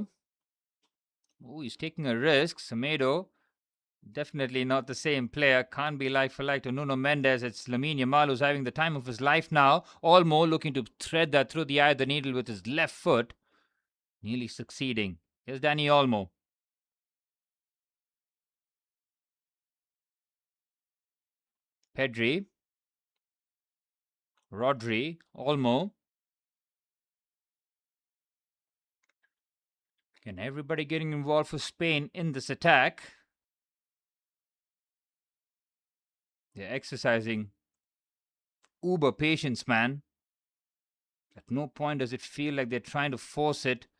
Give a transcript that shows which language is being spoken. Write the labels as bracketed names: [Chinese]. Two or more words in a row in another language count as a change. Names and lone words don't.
[English] Oh, he's taking a risk. Semedo, definitely not the same player. Can't be like for like to Nuno Mendes. It's Lamine Yamal who's having the time of his life now. Olmo looking to thread that through the eye of the needle with his left foot. Nearly succeeding. Here's Dani Olmo. Pedri. Rodri. Olmo. And everybody getting involved for Spain in this attack. They're exercising uber patience, man. At no point does it feel like they're trying to force it.